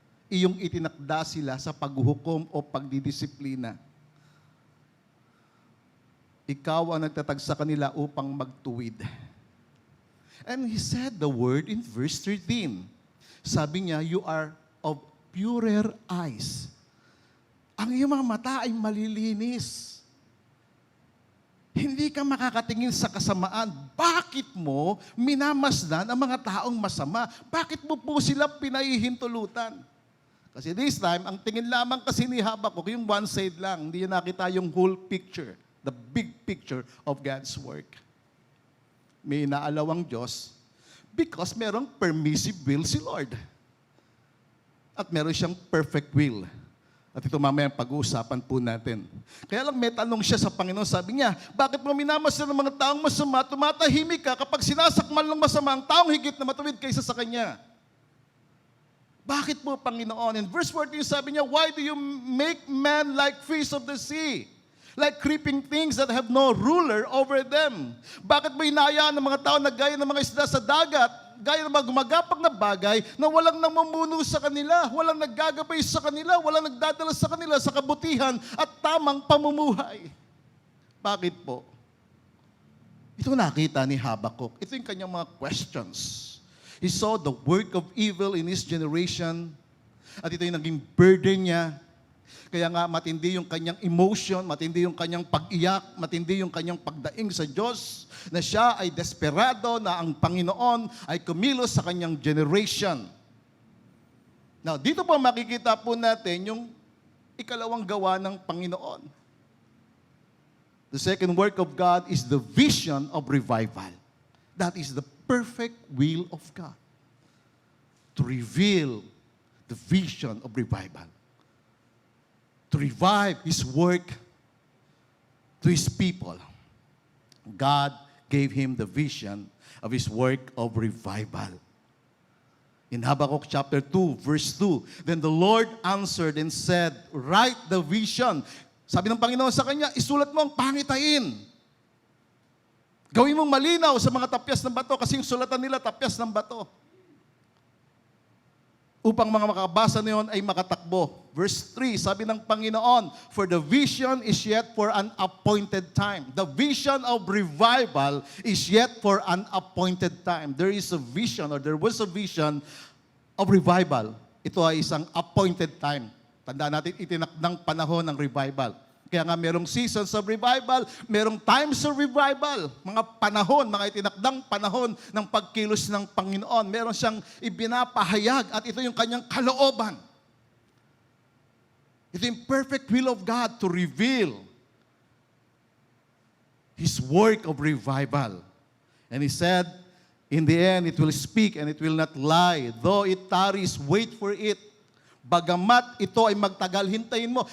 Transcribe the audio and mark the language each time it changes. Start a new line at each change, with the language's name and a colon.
Filipino: Iyong itinakda sila sa paghuhukom o pagdidisiplina. Ikaw ang nagtatag sa kanila upang magtuwid.
English: And he said the word in verse 13.
Filipino: Sabi niya,
English: you are of purer eyes.
Filipino: Ang iyong mga mata ay malilinis. Hindi ka makakatingin sa kasamaan. Bakit mo minamasdan ang mga taong masama? Bakit mo po sila pinahihintulutan? Kasi
English: this time,
Filipino: ang tingin lamang kasi ni Habakuk, yung one side lang. Hindi niya nakita yung
English: whole picture, the big picture of God's work.
Filipino: May inaalaw ang Diyos because merong
English: permissive will
Filipino: si Lord. At meron siyang
English: perfect will.
Filipino: At ito mamaya pag-uusapan po natin. Kaya lang may tanong siya sa Panginoon, sabi niya, bakit mo minamasdan ng mga taong masama, tumatahimik ka kapag sinasakmal ng masama ang taong higit na matuwid kaysa sa Kanya? Bakit po, Panginoon?
English: In verse 14,
Filipino: sabi niya,
English: why do you make men like fish of the sea? Like creeping things that have no ruler over them.
Filipino: Bakit mo hinayaan ng mga tao na gaya ng mga isda sa dagat, gaya ng mga gumagapang na bagay na walang namumuno sa kanila, walang naggagabay sa kanila, walang nagdadala sa kanila sa kabutihan at tamang pamumuhay? Bakit po? Ito nakita ni Habakuk. Ito yung kanyang mga questions.
English: He saw the work of evil in his generation
Filipino: at ito yung naging burden niya. Kaya nga matindi yung kanyang emotion, matindi yung kanyang pag-iyak, matindi yung kanyang pagdaing sa Diyos, na siya ay desperado na ang Panginoon ay kumilos sa kanyang generation. Now, dito po makikita po natin yung ikalawang gawa ng Panginoon.
English: The second work of God is the vision of revival. That is the perfect will of God. To reveal the vision of revival. To revive His work to His people. God gave him the vision of His work of revival. In Habakkuk chapter 2, verse 2, then the Lord answered and said, write the vision.
Filipino: Sabi ng Panginoon sa kanya, isulat mo ang pangitain. Gawin mong malinaw sa mga tapyas ng bato kasi yung sulatan nila tapyas ng bato. upang mga makabasa na yun ay makatakbo.
English: Verse 3,
Filipino: sabi ng Panginoon,
English: "For the vision is yet for an appointed time." The vision of revival is yet for an appointed time. There is a vision, or there was a vision of revival.
Filipino: Ito ay isang
English: appointed time.
Filipino: Tandaan natin, itinakdang panahon ng revival. Kaya nga merong
English: seasons of revival,
Filipino: merong
English: times of revival,
Filipino: mga panahon, mga itinakdang panahon ng pagkilos ng Panginoon. Meron siyang ibinapahayag at ito yung kanyang kalooban. Ito yung
English: perfect will of God to reveal His work of revival. And He said, in the end, it will speak and it will not lie. Though it tarries, wait for it.
Filipino: Bagamat ito ay magtagal, hintayin mo.